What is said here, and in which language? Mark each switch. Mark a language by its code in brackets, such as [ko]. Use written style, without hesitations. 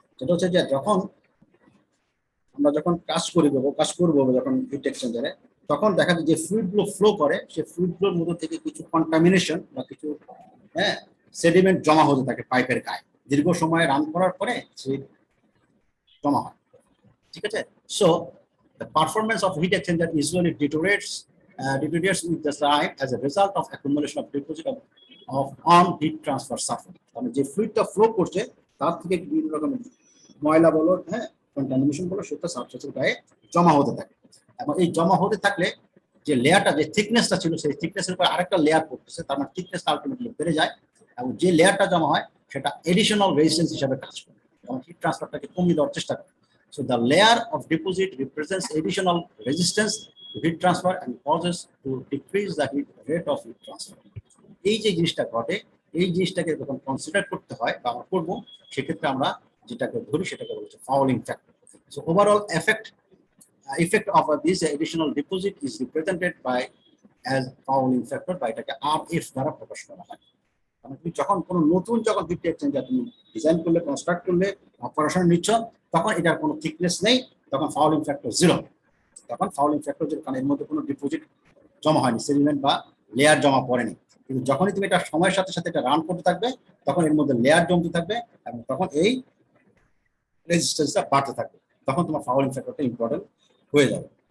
[bn] সেটা হচ্ছে যে যখন আমরা কাজ করবো যখন হিট এক্সচেঞ্জারে, তখন দেখা যায় যে ফ্লুইডগুলো ফ্লো করে, সেই ফ্লুইডগুলোর মধ্যে থেকে কিছু কন্টামিনেশন বা কিছু, হ্যাঁ, সেডিমেন্ট জমা হতে থাকে পাইপের গায়ে, দীর্ঘ সময় রান করার পরে সে জমা হয়। ঠিক আছে, [en] So the performance of heat exchanger usually deteriorates with the time as a result of accumulation of deposit of on heat transfer surface। [bn] মানে যে ফ্লুইডটা ফ্লো করছে তার থেকে বিভিন্ন রকম ময়লা বলো, হ্যাঁ, কন্টামিনেশন বলো, সেটা সাবস্ট্রেটের গায়ে জমা হতে থাকে। এবং এই জমা হতে থাকলে যে লেয়ারটা, যে থিকনেসটা ছিল, সেই থিকনেসের উপর আরেকটা লেয়ার পড়তেছে, তার মানে থিকনেস আলটিমেটলি বেড়ে যায় এবং যে লেয়ারটা জমা হয় সেটা এডিশনাল রেজিস্ট্যান্স হিসেবে কাজ করে এবং হিট ট্রান্সফারটাকে কমিয়ে দেওয়ার চেষ্টা করে। [en] So the layer of deposit represents additional resistance to heat transfer and causes to decrease the heat rate of heat transfer। [bn] এই যে জিনিসটা ঘটে, এই জিনিসটাকে যখন কনসিডার করতে হয় বা আমরা করবো, সেক্ষেত্রে আমরা যেটাকে ধরি সেটাকে বলছে fouling factor. [en] So overall effect of this additional deposit is represented by as fouling factor, [bn] বা এটাকে RF দ্বারা প্রকাশ করা হয়। কারণ তুমি যখন কোনো নতুন যখন হিট এক্সচেঞ্জার তুমি ডিজাইন করলে, কনস্ট্রাক্ট করলে, অপারেশন নিচ্ছ, তখন এটার কোনো থিকনেস নেই, তখন ফাউলিং ফ্যাক্টর 0। তখন ফাউলিং ফ্যাক্টর 0, কারণ এর মধ্যে কোনো ডিপোজিট জমা হয়নি, সেডিমেন্ট বা লেয়ার জমা পড়েনি। কিন্তু যখনই তুমি এটা সময়ের সাথে সাথে এটা রান করতে থাকবে, তখন এর মধ্যে লেয়ার জমতে থাকবে এবং তখন এই রেজিস্ট্যান্সটা বাড়তে থাকবে, তখন তোমার ফাউলিং ফ্যাক্টরটা ইম্পর্টেন্ট হয়ে যাবে।